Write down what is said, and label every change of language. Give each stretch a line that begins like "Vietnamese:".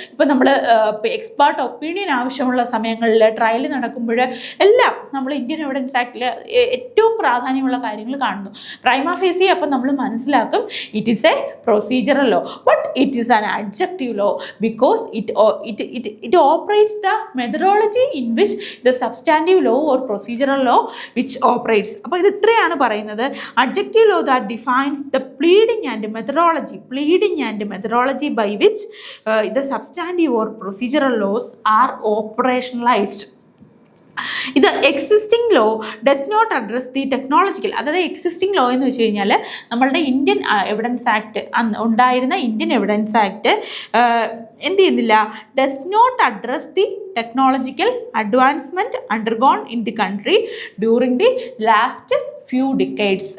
Malayalam: ഇപ്പം നമ്മൾ expert opinion ആവശ്യമുള്ള സമയങ്ങളിൽ ട്രയൽ നടക്കുമ്പോൾ എല്ലാം നമ്മൾ ഇന്ത്യൻ എവിഡൻസ് ആക്ടിൽ ഏറ്റവും പ്രാധാന്യമുള്ള കാര്യങ്ങൾ കാണുന്നു.
English: prima facie
Malayalam: അപ്പം നമ്മൾ മനസ്സിലാക്കും
English: It is a procedural law, but it is an adjective law because it operates the methodology in which the substantive law or procedural law which operates.
Malayalam: അപ്പോൾ ഇത് ഇത്രയാണ് പറയുന്നത്.
English: Adjective law that defines the pleading and methodology by which the substantive or procedural laws are operationalized. ഇത് existing law does not address the technological, അതായത് existing law
Malayalam: എന്ന് വെച്ച് കഴിഞ്ഞാൽ നമ്മളുടെ ഇന്ത്യൻ എവിഡൻസ് ആക്ട് ഉണ്ടായിരുന്ന ഇന്ത്യൻ എവിഡൻസ് ആക്ട് എന്ത് ചെയ്യുന്നില്ല,
English: Does not address the technological advancement undergone in the country during the last few decades.